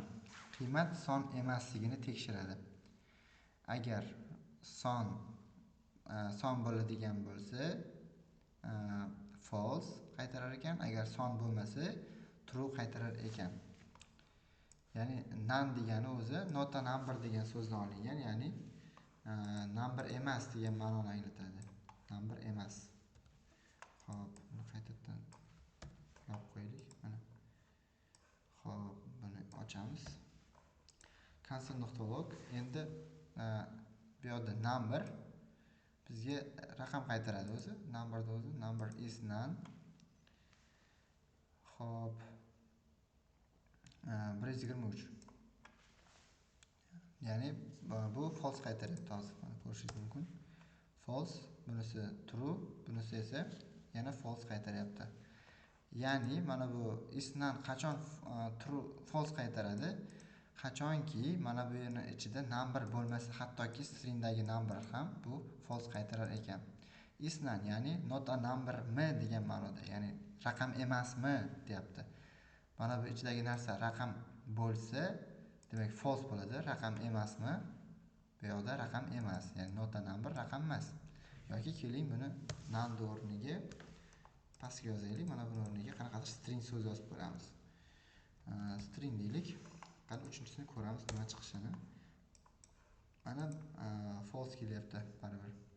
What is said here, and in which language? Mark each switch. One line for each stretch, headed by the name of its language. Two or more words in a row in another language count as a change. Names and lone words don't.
Uzbek: Qiymat son emasligini tekshiradi. Agar son bo'ladigan bo'lsa, false qaytarar ekan, agar son bo'lmasa, true qaytarar ekan. Ya'ni none degani o'zi
English: not a number
Uzbek: degan so'zdan olingan, ya'ni number emas degan ma'noni anglatadi. Number emas. Xo'p, buni qaytadan yopib qo'yaylik. Mana. Xo'p, buni ochamiz. console.log endi bu yerda number bizga raqam qaytaradi o'zi. Numberda o'zi
English: number is none.
Uzbek: Xo'p. 123. Ya'ni bu false qaytaryapti hozir. Mana ko'rishingiz mumkin. False, bunisi true, bunisi esa yana false qaytaryapti. Ya'ni mana bu isNone qachon false qaytaradi? Qachonki mana bu yerning ichida number bo'lmasa, hattoki stringdagi number ham bu false qaytarar ekan. isNone ya'ni
English: not a number
Uzbek: mi degan ma'noda, ya'ni raqam emasmi deyapti. Mana bu ichidagi narsa raqam bo'lsa, demak false bo'ladi, raqam emasmi? Bu yoqda raqam emas, ya'ni
English: not a number
Uzbek: raqam emas. Yoki keling buni none o'rniga pastga yozaylik. Mana buni o'rniga qanaqadir string so'z yozib ko'ramiz. String deylik. Qani uchinchisini ko'ramiz nima chiqishini. Mana false kelyapti baribir.